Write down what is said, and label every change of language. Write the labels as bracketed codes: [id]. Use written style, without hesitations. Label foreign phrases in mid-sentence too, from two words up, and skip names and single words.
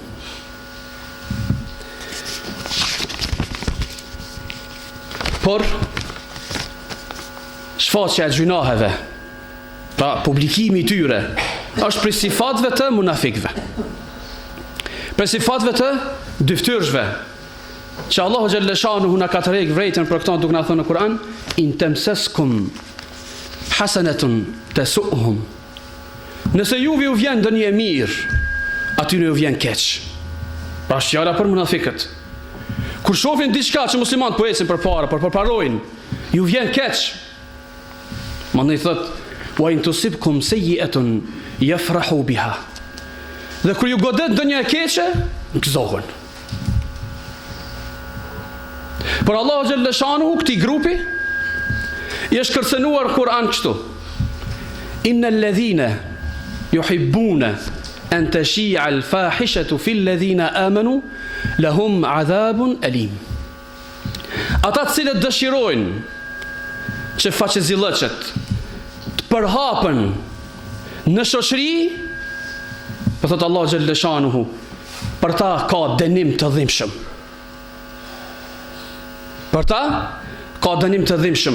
[sq] Por shfaqja e gjunaheve, pra publikimi i tyre, është prej sifatëve të munafikëve, prej sifatëve të dyftyrshve, që Allahu xhallashanu na ka tërheq vërejtën për këto, duke na thënë në Kur'an: [ar] إن تمسسكم حسنة تسؤهم. [sq] Nëse juve ju vjen ndonjë e mirë, atyre ju vjen keq. Pra fjala për munafikët. Kur shohin diçka që muslimanët po ecin përpara, por përparojnë, ju vjen keq. Mandej thot: [ar] وإن تصبكم سيئة يفرحوا بها. [sq] Dhe kur ju godet ndonjë e keqe, gëzohen. Por Allahu xhallashanu këtij grupi i është kërcënuar Kur'an kështu: [ar] إن الذين يحبون أن تشيع الفاحشة في الذين آمنوا لهم عذاب أليم. [sq] Ata të cilët dëshirojnë që faqezillëqet të përhapen në shoqëri, për thot Allah xhallashanu, për ta ka dënim të dhimbshëm. Për ta ka dënim të dhimbshëm.